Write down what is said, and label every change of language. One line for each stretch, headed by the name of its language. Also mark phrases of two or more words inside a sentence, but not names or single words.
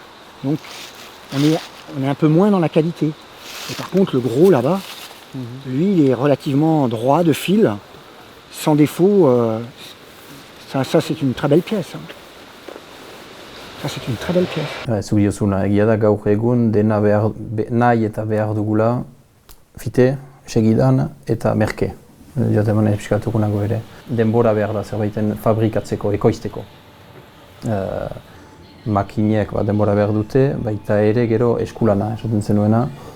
French: Donc on est un peu moins dans la qualité. Et par contre, le gros là-bas, lui, il est relativement droit de fil, sans défaut. Ça c'est une très belle pièce. Ça, c'est une très belle pièce.
Basque: Zuk diozuna, egia da gaur egun dena nahi eta behar dugula fite, segidan eta merke. Jateman episkatuko nago ere. Denbora behar da zerbaiten fabrikatzeko, ekoizteko. Makineak denbora behar dute, baita ere gero eskulana, esaten zenuena.